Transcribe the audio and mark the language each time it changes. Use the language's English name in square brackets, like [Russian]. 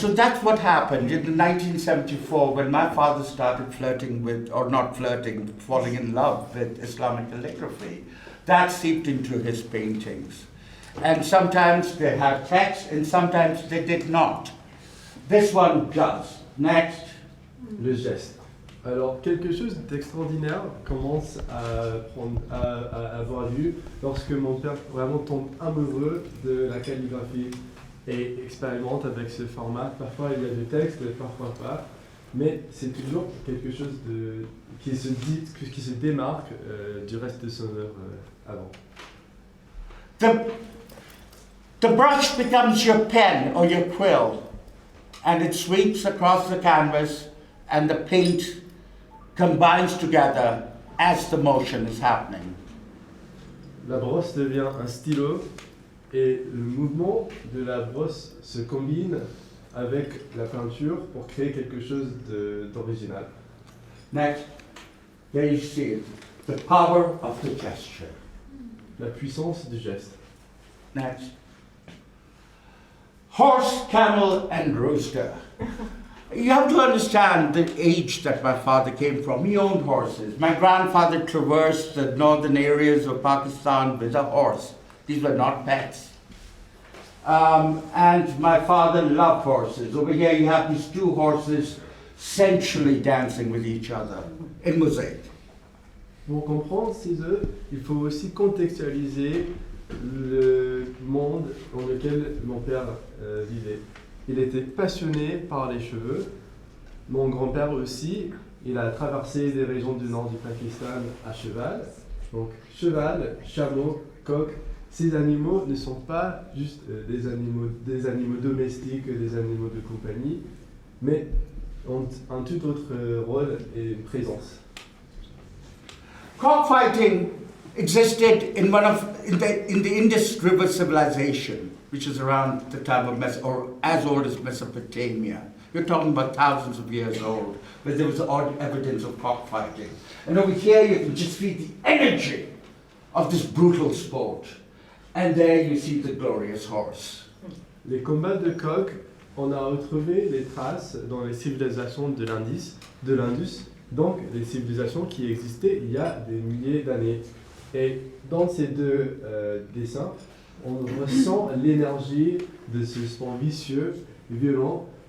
[English] So that's what happened in 1974 when my father started flirting with, or not flirting, falling in love with Islamic calligraphy. That seeped into his paintings. And sometimes they had text and sometimes they did not. This one does. Next. [French] Le geste. Alors, quelque chose d'extraordinaire commence à avoir lieu lorsque mon père vraiment tombe amoureux de la calligraphie et expérimente avec ce format. Parfois il y a du texte, parfois pas, mais c'est toujours quelque chose qui se démarque du reste de son œuvre avant. [English] The brush becomes your pen or your quill, and it sweeps across the canvas, and the paint combines together as the motion is happening. [French] La brosse devient un stylo et le mouvement de la brosse se combine avec la peinture pour créer quelque chose d'original. [English] Next, there you see it, the power of the gesture. [French] La puissance du geste. [English] Next. Horse, camel, and rooster. You have to understand the age that my father came from. He owned horses. My grandfather traversed the northern areas of Pakistan with a horse. These were not pets. And my father loved horses. Over here you have these two horses sensually dancing with each other in mosaic. [French] Pour comprendre ces œuvres, il faut aussi contextualiser le monde dans lequel mon père vivait. Il était passionné par les cheveux. Mon grand-père aussi, il a traversé des régions du nord du Pakistan à cheval. Donc cheval, chameau, coq, ces animaux ne sont pas juste des animaux domestiques, des animaux de compagnie, mais ont un tout autre rôle et une présence. [English] Cockfighting existed in the Indus River civilization, which is around the time of or as old as Mesopotamia. You're talking about thousands of years old, where there was odd evidence of cockfighting. And over here you can just feel the energy of this brutal sport. And there you see the glorious horse. [French] Les combats de coq, on a retrouvé les traces dans les civilisations de l'Indus, donc des civilisations qui existaient il y a des milliers d'années. Et dans ces deux dessins, on ressent l'énergie de ce sport vicieux, violent.